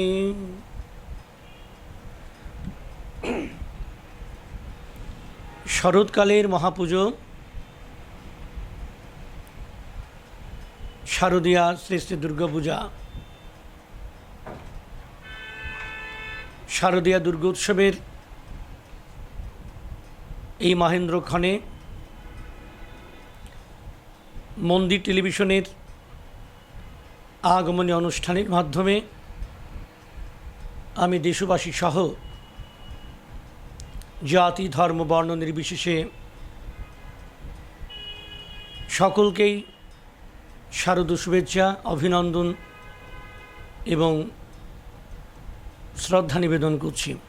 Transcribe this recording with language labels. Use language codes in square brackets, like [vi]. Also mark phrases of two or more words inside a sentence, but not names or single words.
[bn] শরৎকালের মহাপুজো শারদীয়া শ্রী শ্রী দুর্গা পূজা। শারদীয়া দুর্গোৎসবের এই মহেন্দ্রক্ষণে মন্দির টেলিভিশনের আগমনী অনুষ্ঠানের মাধ্যমে আমি দেশবাসী সহ জাতি ধর্ম বর্ণ নির্বিশেষে সকলকেই শারদীয় শুভেচ্ছা অভিনন্দন এবং শ্রদ্ধা নিবেদন করছি।